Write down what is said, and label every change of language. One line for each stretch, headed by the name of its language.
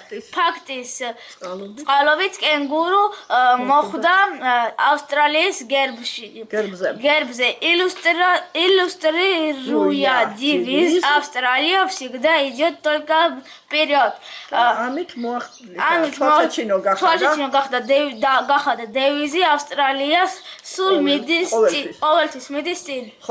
Georgian: ფაქტის წყალობით კენგურუ მოხვდა ავსტრალიის გერბზე.
Russian: Иллюстрируя девиз «Австралия всегда идет только вперед».
Georgian: ამით თვალსაჩინო გახდა დევიზი ავსტრალიას სულ მიდის ყოველთვის მიდის წინ.